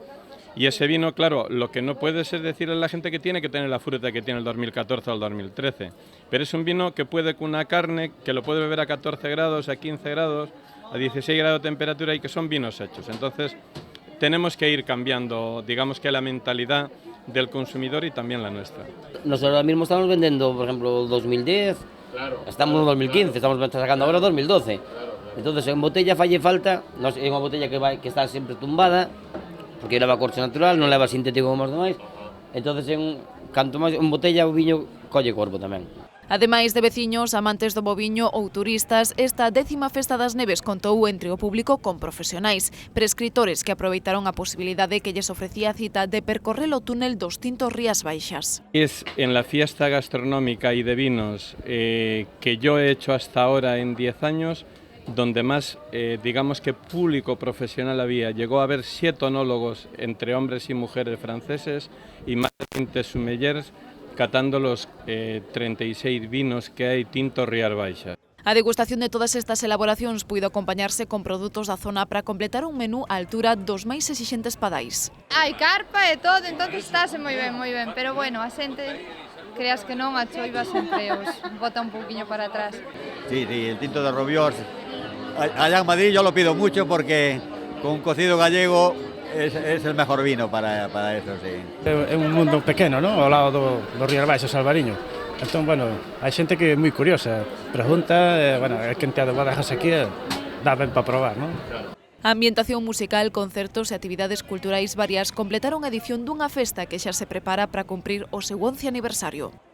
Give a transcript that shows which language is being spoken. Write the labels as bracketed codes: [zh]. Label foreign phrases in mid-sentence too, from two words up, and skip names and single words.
[es] Y ese vino, claro, lo que no puedes es decirle a la gente que tiene que tener la fruta que tiene el 2014 o el 2013, pero es un vino que puede con una carne, que lo puede beber a 14 grados, a 15 grados, a 16 grados de temperatura, y que son vinos hechos. Entonces, tenemos que ir cambiando, digamos que la mentalidad del consumidor y también la nuestra. Nosotros ahora mismo estamos vendiendo, por ejemplo, 2010, claro, estamos en 2015, estamos sacando ahora 2012. [gl] Claro. Entonces, en botella falle falta, no é unha botella que está sempre tumbada, porque leva corcho natural, non leva sintético como os demais. Entonces, canto máis en botella o viño colle corpo tamén. Ademais de veciños, amantes do boviño ou turistas, esta 10ª Festa das Neves contou entre o público con profesionais, prescritores que aproveitaron a posibilidade que lles ofrecía a cita de percorrer o túnel dos tintos Rías Baixas. [es] Es en la fiesta gastronómica y de vinos que yo he hecho hasta ahora en 10 años, donde más, digamos que público profesional había. Llegó a haber 7 enólogos entre hombres y mujeres franceses y más de 20 sommeliers catando los 36 vinos que hai tinto Rías Baixas. [gl] A degustación de todas estas elaboracións puido acompañarse con produtos da zona para completar un menú á altura dos máis exixentes padais. Hai carpa e todo, entonces estáse moi ben, pero bueno, a xente, creas que non, a choiva sempre os bota un pouquiño para atrás. [es] Sí, el tinto de Rubiós, allá en Madrid yo lo pido mucho porque con un cocido gallego es el mejor vino para eso, sí. [gl] É un mundo pequeno, ¿no? Ao lado do Rías Baixas, Albariño. Entón, bueno, hai xente que é moi curiosa, pregunta, bueno, é que te adegas aquí, dá ben para probar, ¿no? A ambientación musical, concertos e actividades culturais varias completaron a edición dunha festa que xa se prepara para cumprir o seu 11º aniversario.